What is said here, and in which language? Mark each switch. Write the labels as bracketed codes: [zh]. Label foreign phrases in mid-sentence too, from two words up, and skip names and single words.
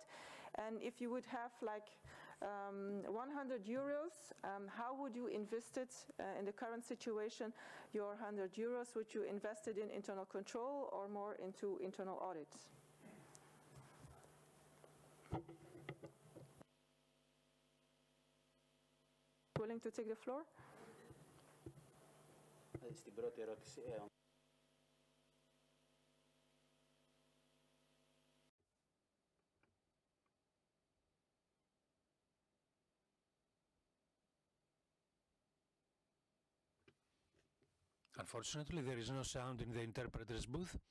[en] And if you would have like 100 euros, how would you invest it in the current situation? Your 100 euros, would you invest it in internal control or more into internal audit? Willing to take the floor? [el] Στην πρώτη ερώτηση, [en] Unfortunately, there is no sound in the interpreter's booth.